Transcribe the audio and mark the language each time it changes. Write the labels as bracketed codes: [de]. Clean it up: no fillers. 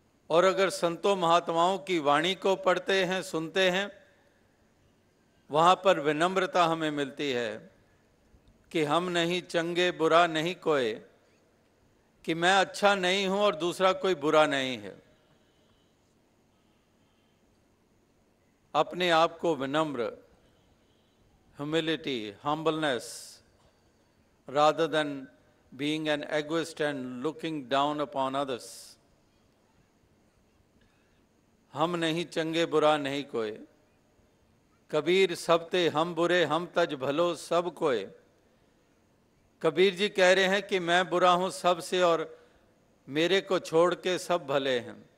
[hi] और अगर संतों महात्माओं की वाणी को पढ़ते हैं, सुनते हैं, वहाँ पर विनम्रता हमें मिलती है कि [pa] हम नहीं चंगे बुरा नहीं कोई, [hi] कि मैं अच्छा नहीं हूं और दूसरा कोई बुरा नहीं है। अपने आप को विनम्र, [en] Humility, humbleness, rather than being an egoist and looking down upon others. [hi] हम नहीं चंगे बुरा नहीं कोई, कबीर सब ते हम बुरे हम तज भलो सब कोय। कबीर जी कह रहे हैं कि मैं बुरा हूं सबसे और मेरे को छोड़ के सब भले हैं।